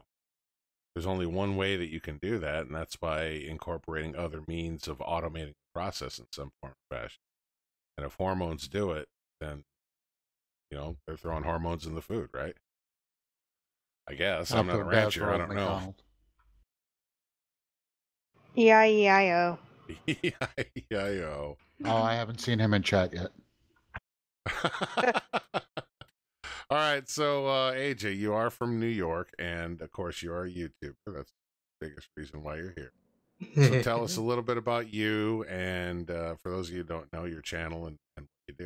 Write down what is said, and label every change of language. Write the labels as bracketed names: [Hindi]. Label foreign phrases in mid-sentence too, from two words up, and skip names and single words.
[English] There's only one way that you can do that, and that's by incorporating other means of automating the process in some form or fashion. And if hormones do it, then, they're throwing hormones in the food, right? I guess. I'm not a rancher. I don't know. E-I-E-I-O. E-I-E-I-O. Oh, I haven't seen him in chat yet. All right, so AJ, you are from New York, and of course you are a YouTuber. That's the biggest reason why you're here. So tell us a little bit about you, and for those of you who don't know, your channel and what you do.